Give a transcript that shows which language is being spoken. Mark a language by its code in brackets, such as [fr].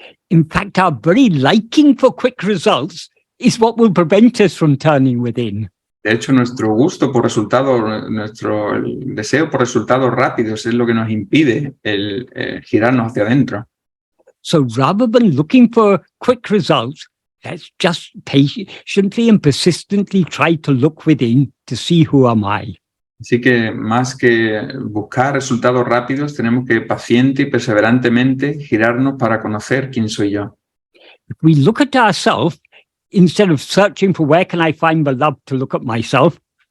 [en] In fact, our very liking for quick results is what will prevent us from turning within. [es] De hecho, nuestro gusto por resultados, nuestro deseo por resultados rápidos es lo que nos impide el girarnos hacia adentro. [en] So rather than looking for quick results, let's just patiently and persistently try to look within to see who am I. [es] Así que más que buscar resultados rápidos, tenemos que paciente y perseverantemente girarnos para conocer quién soy yo. [en] If we look at ourselves, instead of searching for where can I find the love to look at myself,